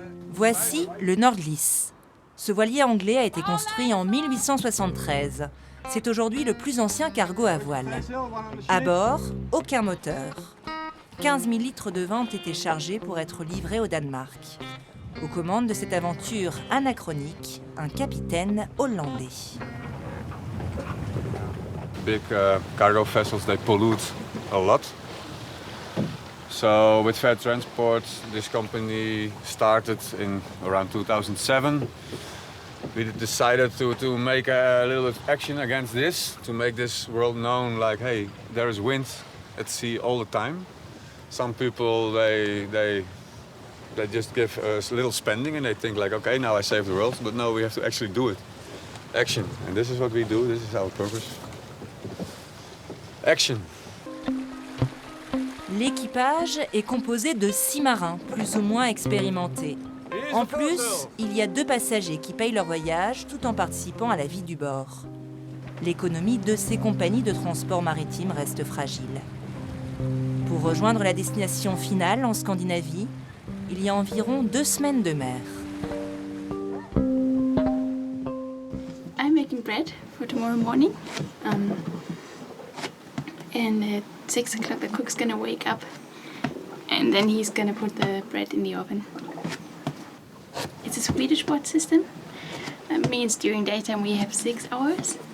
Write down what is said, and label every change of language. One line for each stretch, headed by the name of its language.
French: Voici le Nordlice. Ce voilier anglais a été construit en 1873. C'est aujourd'hui le plus ancien cargo à voile. À bord, aucun moteur. 15 000 litres de vin ont été chargés pour être livrés au Danemark. Aux commandes de cette aventure anachronique, un capitaine hollandais.
English: Big cargo vessels, they pollute a lot. So with Fair Transport, this company started in around 2007. We decided to make a little action against this, to make this world known like, hey, there is wind at sea all the time. Some people, they just give a little spending and they think like, okay, now I save the world, but no, we have to actually do it. Action, and this is what we do, this is our purpose. Action.
French: L'équipage est composé de 6 marins, plus ou moins expérimentés. En plus, il y a 2 passagers qui payent leur voyage tout en participant à la vie du bord. L'économie de ces compagnies de transport maritime reste fragile. Pour rejoindre la destination finale en Scandinavie, il y a environ 2 semaines de mer.
English: I'm making bread for tomorrow morning. And at 6 o'clock the cook's gonna wake up and then he's gonna put the bread in the oven. It's a Swedish watch system. That means during daytime we have 6 hours.